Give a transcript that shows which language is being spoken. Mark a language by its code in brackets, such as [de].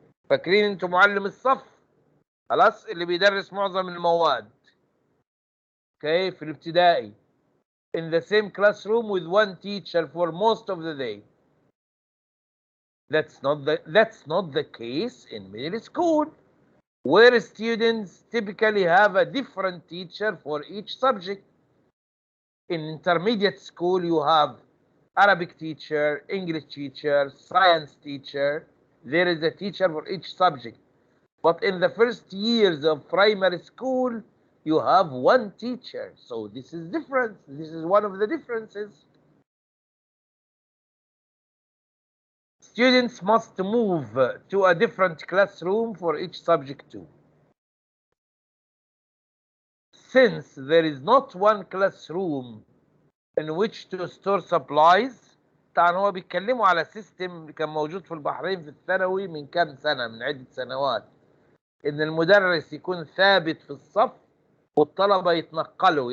[ar] فاكرين انتوا معلم الصف؟ خلاص اللي بيدرس معظم المواد. Okay, في الابتدائي. [en] In the same classroom with one teacher for most of the day. That's not the case in middle school, where students typically have a different teacher for each subject. In intermediate school, you have Arabic teacher, English teacher, science teacher. There is a teacher for each subject. But in the first years of primary school, you have one teacher. So this is different. This is one of the differences. Students must move to a different classroom for each subject too. Since there is not one classroom in which to store supplies. [ar] طبعا هو بيتكلموا على سيستم كان موجود في البحرين في الثانوي من كام سنة، من عدة سنوات، إن المدرس يكون ثابت في الصف والطلبة يتنقلوا.